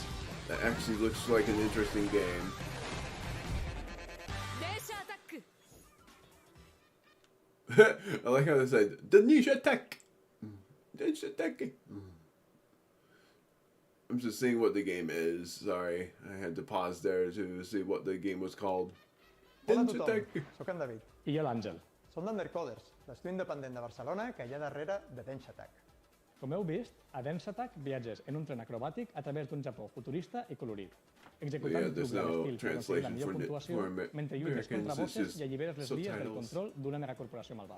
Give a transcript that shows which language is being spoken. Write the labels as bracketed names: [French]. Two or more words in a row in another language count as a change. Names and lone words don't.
[English] That actually looks like an interesting game. I like how they said Denisha Tech. Denisha Tech. I'm just seeing what the game is. Sorry, I had to pause there to see what the game was called. [Catalan] Hola a tothom, soc en David. I jo l'Àngel. Som d'Undercoders, l'estudi independent de Barcelona que hi ha darrere de Dance Attack. Com heu vist, a Dance Attack viatges en un tren acrobàtic a través d'un Japó futurista i colorit, executant there's trucs no d'estil per aconseguir la millor puntuació mentre lluites contra bosses i alliberes les vies del control d'una megacorporació malvada.